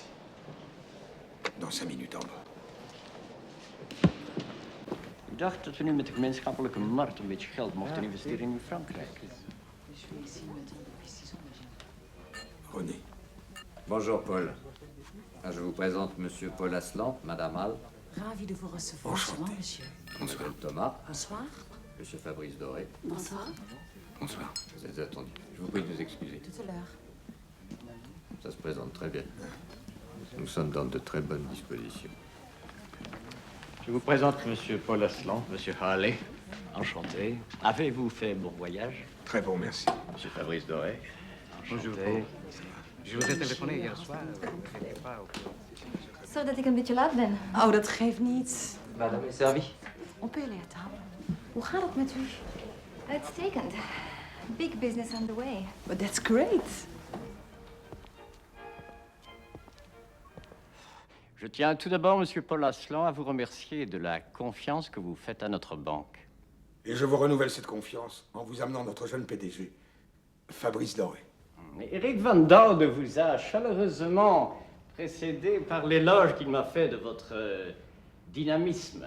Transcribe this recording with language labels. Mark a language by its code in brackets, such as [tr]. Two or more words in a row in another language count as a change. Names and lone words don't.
[fr] Dans 5 minutes en bas. [nl] Ik dacht dat we nu met de gemeenschappelijke markt een beetje geld mochten investeren in Frankrijk. [fr] René. Bonjour, Paul. Je vous présente Monsieur Paul Aslan, Madame Hall. Ravi de vous recevoir. Bonsoir, monsieur. Je m'appelle Thomas. Bonsoir. Monsieur Fabrice Doré. Bonsoir. Bonsoir. Vous êtes attendu. Je vous prie de nous excuser. Tout à l'heure. Ça se présente très bien. Nous sommes dans de très bonnes dispositions. Je vous présente monsieur Paul Aslan, monsieur Harley. Enchanté. Avez-vous fait bon voyage? Très bon, merci. Monsieur Fabrice Doré. Bonjour, Paul. Je vous ai téléphoné hier soir. Vous n'étiez pas au [nl] Zo dat ik een beetje laat ben. Oh, dat geeft niet. [fr] Madame est servie. On peut aller à table. [nl] Hoe gaat het met u? Uitstekend. [en] Big business on the way. But that's great. [fr] Je tiens tout d'abord, monsieur Paul Aslan, à vous remercier de la confiance que vous faites à notre banque. Et je vous renouvelle cette confiance en vous amenant notre jeune PDG, Fabrice Doré. Eric Van Dorde vous a chaleureusement précédé par l'éloge qu'il m'a fait de votre dynamisme.